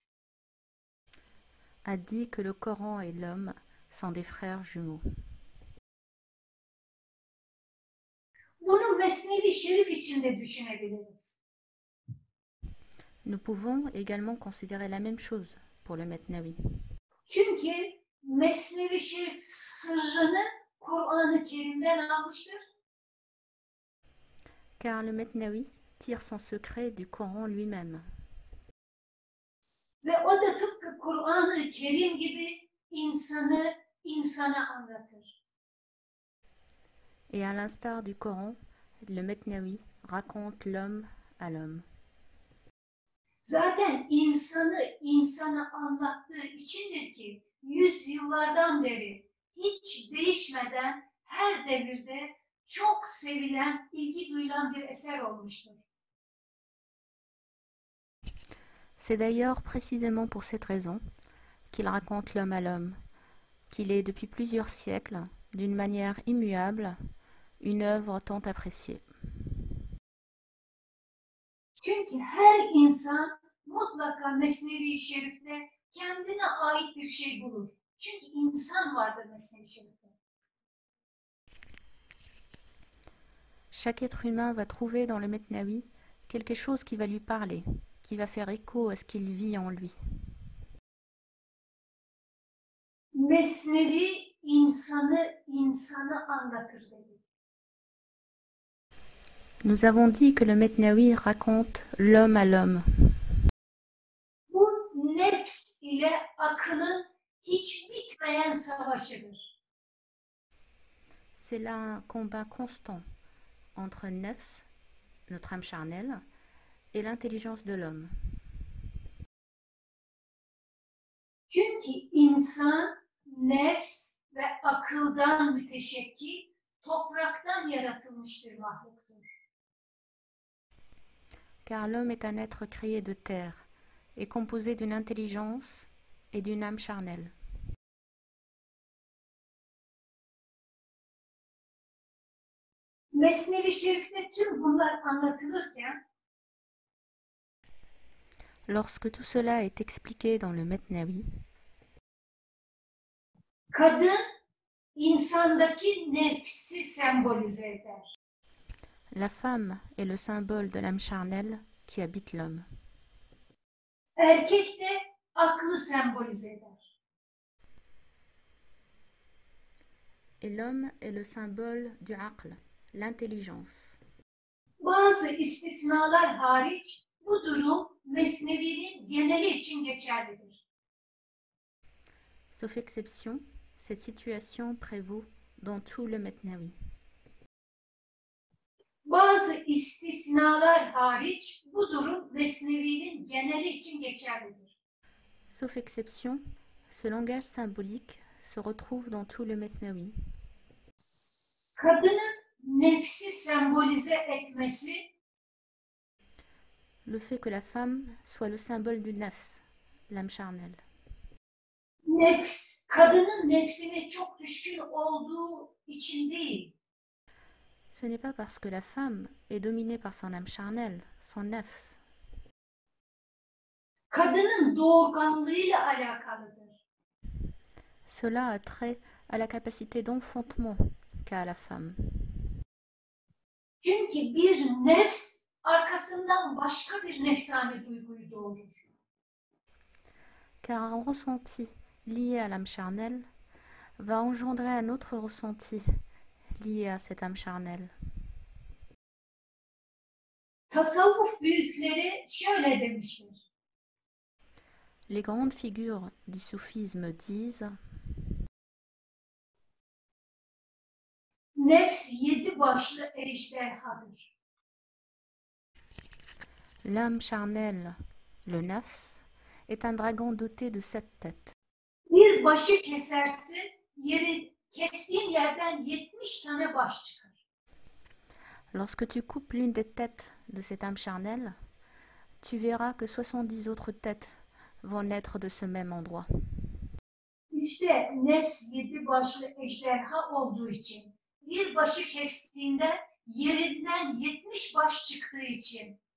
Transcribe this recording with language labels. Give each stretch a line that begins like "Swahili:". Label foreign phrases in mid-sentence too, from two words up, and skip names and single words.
French: a dit que le Coran et l'homme sont des frères jumeaux.
Turkish: Bunu Mesnevi Şerif için de düşünebiliriz.
French: Nous pouvons également considérer la même chose pour le Mesnawi.
Turkish: Çünkü Mesnevi Şerif sırrını Kur'an-ı Kerim'den almıştır.
French: Car le Mesnawi tire son secret du Coran lui-même.
Turkish: Ve o da tıpkı Kur'an-ı Kerim gibi insana anlatır.
French: Et à l'instar du Coran, le Mesnawi raconte l'homme à l'homme.
Turkish: Zaten insana anlattığı içindir ki yüzyıllardan beri hiç değişmeden her devirde çok sevilen, ilgi duyulan bir eser olmuştur.
French: C'est d'ailleurs précisément pour cette raison qu'il raconte l'homme à l'homme, qu'il est depuis plusieurs siècles, d'une manière immuable, une œuvre tant appréciée.
Turkish: Çünkü her insan mutlaka Mesnevi Şerif'te kendine ait bir şey bulur. Çünkü insan vardır Mesnevi Şerif'te.
French: Chaque être humain va trouver dans le Metnawi quelque chose qui va lui parler, qui va faire écho à ce qu'il vit en lui.
Turkish: Mesnevi insanı anlatır dedi.
French: Nous avons dit que le Metnawi raconte l'homme à l'homme.
Turkish: Bu nefs ile akılın hiç bitmeyen savaşıdır.
French: C'est là un combat constant entre nefs, notre âme charnelle, et l'intelligence de l'homme.
Turkish: Çünkü insan nefs ve akıldan müteşekkil, topraktan yaratılmış bir mahluktur.
French: Car l'homme est un être créé de terre et composé d'une intelligence et d'une âme charnelle.
Turkish: Mesnevi Şerif'te tüm bunlar anlatılırken
French: Lorsque tout cela est expliqué dans le Metnawi,
Turkish: kadın insandaki nefsi sembolize eder.
French: la femme est le symbole de l'âme charnelle qui habite l'homme.
Turkish: Erkek de aklı sembolize eder.
French: Et l'homme est le symbole du aql, l'intelligence.
Turkish: Bazı istisnalar hariç bu durum Mesnevi'nin geneli için geçerlidir.
French: Sauf exception, cette situation prévaut dans tout le Metnawi.
Turkish: Bazı istisnalar hariç bu durum Mesnevi'nin geneli için geçerlidir.
French: Sauf exception, ce langage symbolique se retrouve dans tout le Metnawi.
Turkish: Kadının nefsi sembolize etmesi
French: Le fait que la femme soit le symbole du nefs, l'âme charnelle.
Turkish: kadının nefsine çok düşkün olduğu için değil.
French: Ce n'est pas parce que la femme est dominée par son âme charnelle, son nefs.
Turkish: Kadının doğurganlığıyla alakalıdır.
French: Cela a trait à la capacité d'enfantement qu'a la femme.
Turkish: Çünkü bir nefs arkasından başka bir nefsani duyguyu doğurur.
French: Car un ressenti lié à l'âme charnelle va engendrer un autre ressenti lié à cette âme charnelle.
Turkish: Tasavvuf büyükleri şöyle demiştir.
French: Les grandes figures du soufisme disent:
Turkish: Nefs 7 başlı ejderhadır.
French: l'âme charnelle, le nefs, est un dragon doté de 7 têtes.
Turkish: Bir başı kestiğin yerden 70 tane baş çıkar.
French: Lorsque tu coupes l'une des têtes de cette âme charnelle, tu verras que 70 autres têtes vont naître de ce même endroit.
Turkish: İşte nefs 7 başlı ejderha olduğu için, bir başı kestiğinde yerinden 70 baş çıktığı için.